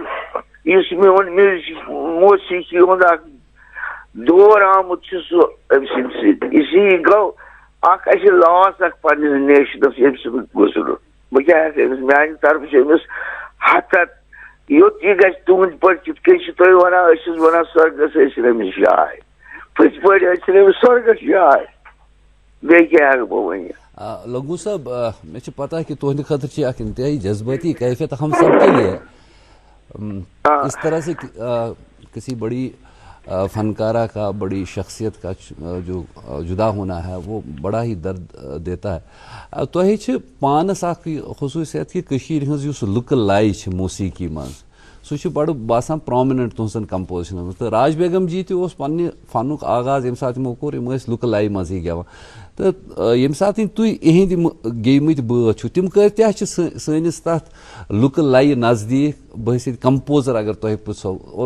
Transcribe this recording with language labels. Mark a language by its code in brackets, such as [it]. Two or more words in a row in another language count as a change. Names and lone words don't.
[ks] یُس میون میوٗزِک موسیٖقی ہُنٛد اکھ دور آمُت چھُ سُہ أمۍ سٕنٛدِ سۭتۍ اسی گوٚو اکھ اَسہِ لاس اکھ پننِس نیشنس ییٚمہِ سۭتۍ گُزرُن بہٕ کیٛاہ ہٮ۪کہٕ أمِس میانہِ طرفہٕ چھِ أمِس ہتھ یوٚت یہِ گژھِ تُہٕنٛدِ پٲٹھۍ کِتھ کٔنۍ چھِ تُہۍ ونان أسۍ چھِس ونان سۄرگس ٲسِن أمِس جاے پٔزۍ پٲٹھۍ ٲسِن أمِس سۄرگس جاے بیٚیہِ کیٛاہ ہٮ۪کہٕ بہٕ ؤنِتھ [ur] لنگو صاحب مجھے [ks] چھِ پتہ کہ تہندِ خٲطرٕ چھِ اکھ انتہائی جذباتی کیفیت [ur] ہم سب کے لیے اس طرح سے کسی بڑی فنکارہ کا بڑی شخصیت کا جو جدا ہونا ہے وہ بڑا ہی درد دیتا ہے [ks] تۄہہِ چھِ پانس اکھ خصوٗصیت کہ کٔشیٖرِ ہٕنٛز یُس لُکہٕ لَے چھِ موسیٖقی منٛز سُہ چھُ بڑٕ باسان پرٛامِننٹ تُہنٛزن کمپوزِشنن منٛز تہٕ راج بیگم جی تہِ اوس پننہِ فنُک آغاز ییٚمہِ ساتہٕ یِمو کوٚر یِم ٲسۍ لُکہٕ لَیہِ منٛزٕے گٮ۪وان تہٕ ییٚمہِ ساتہٕ تُہۍ یِہِنٛدۍ گیٚمٕتۍ بٲتھ چھِو تِم کۭتیاہ چھِ سٲنِس تتھ لُکہٕ لَیہِ نزدیٖک بہٕ ٲسۍ ییٚتہِ کمپوزر اگر تۄہہِ پرٛژھو اور